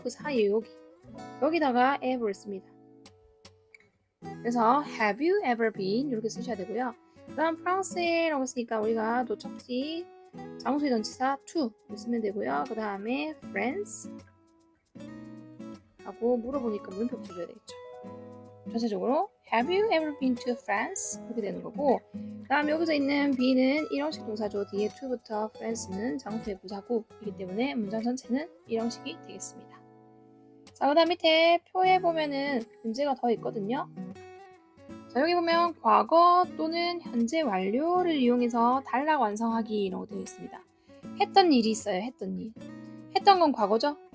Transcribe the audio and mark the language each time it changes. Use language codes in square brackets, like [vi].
[ko] 그 사이에 여기다가 ever를 씁니다. 그래서 [en] have you ever been [ko] 이렇게 쓰셔야 되고요. 그 다음 프랑스에라고 했으니까 우리가 도착지 장소의 전치사 to 쓰면 되고요. 그 다음에 France 하고 물어보니까 물음표 붙여줘야 되겠죠. 전체적으로 [en] have you ever been to France? [ko] 이렇게 되는 거고 그 다음 여기서 있는 be는 일형식 동사죠. 뒤에 to부터 France는 장소의 부사구이기 때문에 문장 전체는 일형식이 되겠습니다. 자, 그 다음 밑에 표에 보면은 문제가 더 있거든요. 자, 여기 보면 과거 또는 현재 완료를 이용해서 단락 완성하기 이라고 되어 있습니다. 했던 일이 있어요. 했던 일. 했던 건 과거죠?